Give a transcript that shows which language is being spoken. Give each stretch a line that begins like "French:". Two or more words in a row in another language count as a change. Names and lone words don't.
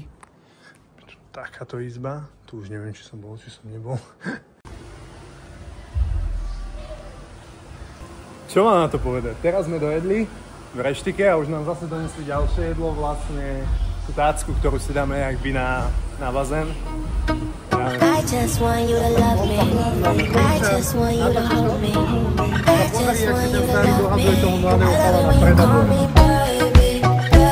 Slovak: Takáto izba. Tu už neviem, či som bol, či som nebol. Čo mám na to povedať? Teraz sme dojedli v reštike a už nám zase donesli ďalšie jedlo. Vlastne tú tácku, ktorú si dáme jakby na bazén.
English: I just want you to love me. I just want you to hold me. I just want you to love me. I love it when you call me baby.